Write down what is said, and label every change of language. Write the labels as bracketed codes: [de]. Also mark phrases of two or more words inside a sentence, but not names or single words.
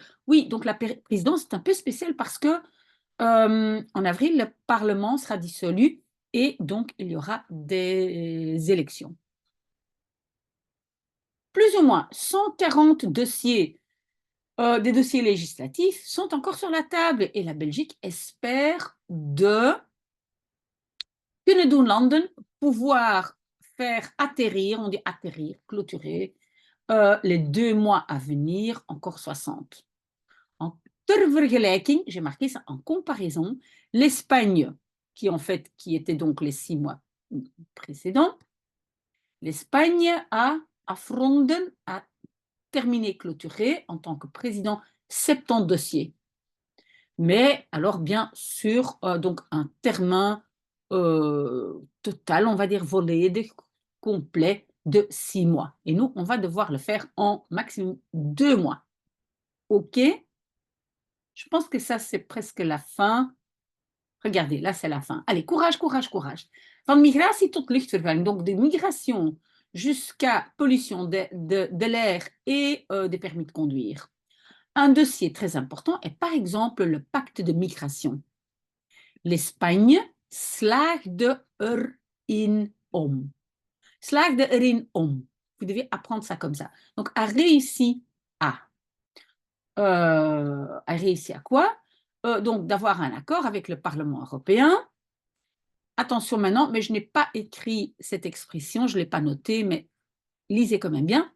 [fr] Oui, donc la présidence est un peu spéciale parce que en avril, le Parlement sera dissolu et donc il y aura des élections. Plus ou moins 140 dossiers, des dossiers législatifs sont encore sur la table et la Belgique espère de [nl] kunnen doen landen [fr] pouvoir faire atterrir, on dit atterrir, clôturer, les 2 mois à venir, encore 60. [nl] Ter vergelijking, [fr] j'ai marqué ça en comparaison, l'Espagne, qui était donc les 6 mois précédents, l'Espagne a afronden, a terminé, clôturé en tant que président 70 dossiers. Mais alors bien sûr, donc un terme total, on va dire volé, complet de 6 mois. Et nous, on va devoir le faire en maximum 2 mois. OK? Je pense que ça, c'est presque la fin. Regardez, là, c'est la fin. Allez, courage, courage, courage. [nl] Van migratie tot luchtvervuiling, [fr] donc de migration jusqu'à pollution de l'air et des permis de conduire. Un dossier très important est par exemple le pacte de migration. [nl] L'Espagne slaagde erin om. Slaagde erin om. [fr] Vous devez apprendre ça comme ça. Donc, a réussi à. A réussi à quoi? Donc, d'avoir un accord avec le Parlement européen. Attention maintenant, mais je n'ai pas écrit cette expression, je ne l'ai pas notée, mais lisez quand même bien.